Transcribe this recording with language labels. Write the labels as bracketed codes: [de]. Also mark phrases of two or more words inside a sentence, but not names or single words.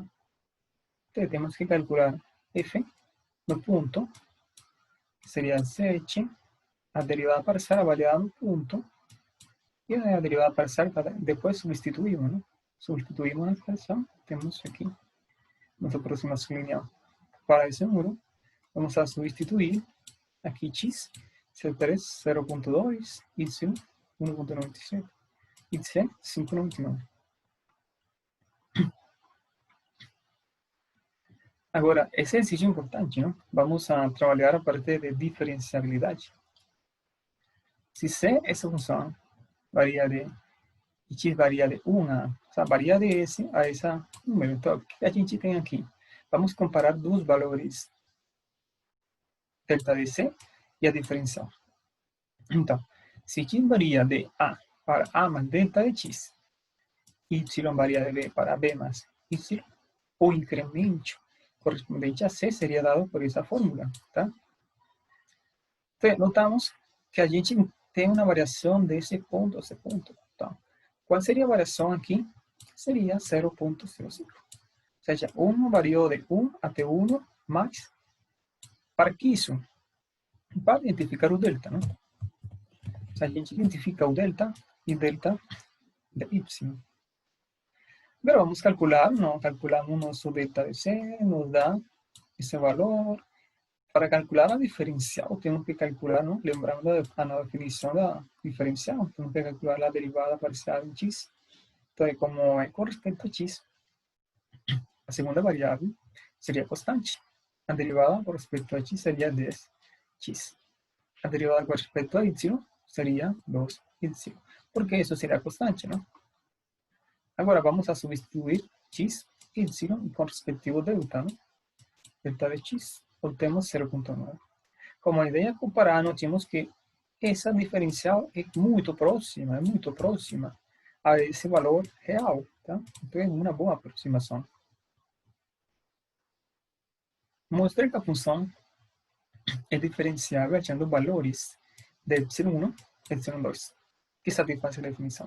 [pt] Então, temos que calcular f no ponto, que seria 7, a derivada parcial avaliada no ponto, e a derivada parcial depois substituímos, né? Substituímos a expressão, temos aqui nossa aproximação linear. Para esse número, vamos a substituir aqui x, C3, 0.2, y 1.97, y C, 5.99. Agora, esse exercício é importante, não? Vamos a trabalhar a parte de diferenciabilidade. Se C, essa função, varia de, x varia de 1 a, [es] o sea, [pt] varia de esse a esse número. Então, o que a gente tem aqui? Vamos comparar dois valores, delta de C e a diferencial. Então, se x varia de A para A mais delta de x, y varia de B para B más y, o incremento correspondente a C seria dado por essa fórmula, tá? Então, notamos que a gente tem uma variação desse ponto a esse ponto. Tá? Qual seria a variação aqui? Seria 0.05. Ou seja, 1 variou de 1 até 1 mais. Para que isso? Para identificar o delta, não? A gente identifica o delta e delta de y. [es] Pero vamos a calcular, ¿no? Calculamos nuestro delta de C, nos da ese valor. Para calcular la diferencial, tenemos que calcular, ¿no? Lembrando a la definición de la diferencial, tenemos que calcular la derivada parcial en x. Entonces, como es con respecto a x, la segunda variable sería constante. La derivada con respecto a x sería 10x. La derivada con respecto a y sería 2y. Porque eso sería constante, ¿no? Ahora vamos a sustituir x, y con respectivo delta, ¿no? Delta de x, obtenemos 0.9. [pt] Como a ideia é comparar, notamos que essa diferencial é muito próxima a esse valor real, tá? Então é uma boa aproximação. Mostrei que a função é diferenciável achando valores de epsilon 1 e epsilon 2, que satisfazem a definição.